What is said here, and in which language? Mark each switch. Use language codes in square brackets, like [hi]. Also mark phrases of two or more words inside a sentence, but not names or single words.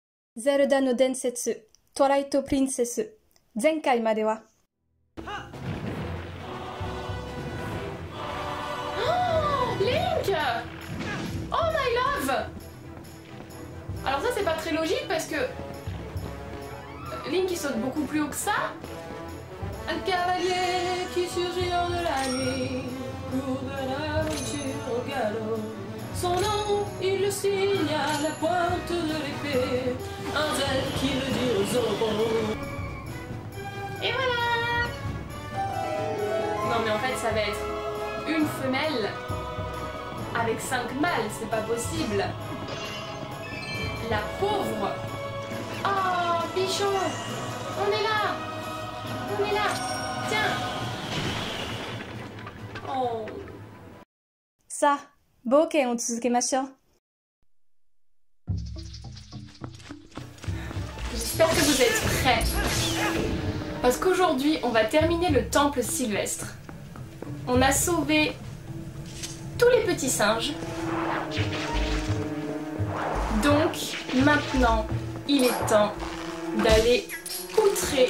[ja] ゼルダの伝説、トワイライトプリンセス。前回までは。 [en] Oh, Link! Oh my love! [fr] Alors ça c'est pas très logique parce que Link il saute beaucoup plus haut que ça. Un cavalier qui surgit hors de la nuit pour de l'aventure au galop. Son nom, il le signe à la pointe de l'épée, un zèle qui veut dire Zorro. Et voilà! Non mais en fait ça va être une femelle avec 5 mâles, c'est pas possible. La pauvre. Oh, bichon, on est là. On est là. Tiens. Oh. [ja] さあ、冒険を続けましょう。 [fr] J'espère que vous êtes prêts. Parce qu'aujourd'hui, on va terminer le temple sylvestre. On a sauvé tous les petits singes. Donc, maintenant, il est temps d'aller outrer.